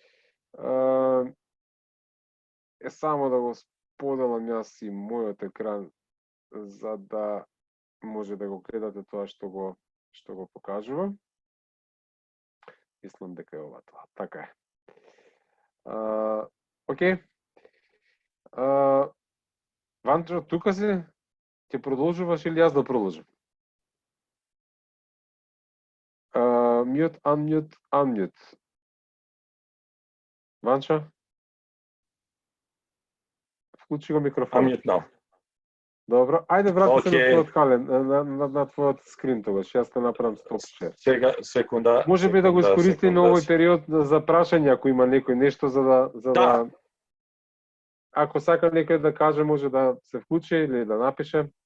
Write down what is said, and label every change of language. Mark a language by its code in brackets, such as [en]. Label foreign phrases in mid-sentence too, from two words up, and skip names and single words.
[mk] Само да го споделам јас и мојот екран за да може да го гледате тоа што го покажувам. Мислам дека е ова тоа. Така е. Океј. Ванчо, тука си? Ќе продолжуваш или јас да продолжам? [en] Mute, unmute. [mk] Ванчо? Вклучи го микрофон. [en] Unmute now. [mk] Добро, ајде врати се на твојот кален, на твојот скрин тогаш, јас те направам [en] stop share. [mk] Сега, секунда. Може би да го искористи на овој период за прашање, ако има некој нешто за да... Ако сака некој да каже, може да се вклучи или да напише.